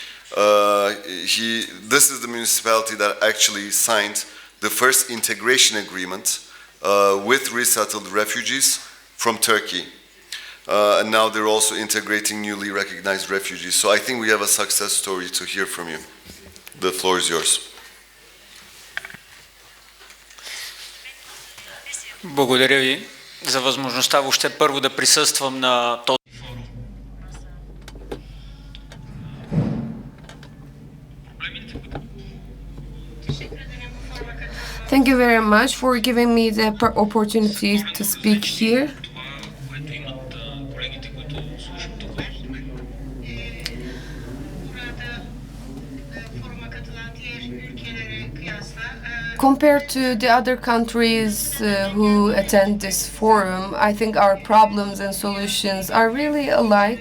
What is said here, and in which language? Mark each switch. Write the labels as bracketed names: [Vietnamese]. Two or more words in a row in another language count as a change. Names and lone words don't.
[English] This is the municipality that actually signed the first integration agreement with resettled refugees from Turkey. And now they're also integrating newly recognized refugees. So I think we have a success story to hear from you. The floor is yours. [Bulgarian] Благодаря ви за възможността въобще първо да присъствам на този форум. [English] Thank you very much for giving me the opportunity to speak here. Compared to the other countries who attend this forum, I think our problems and solutions are really alike.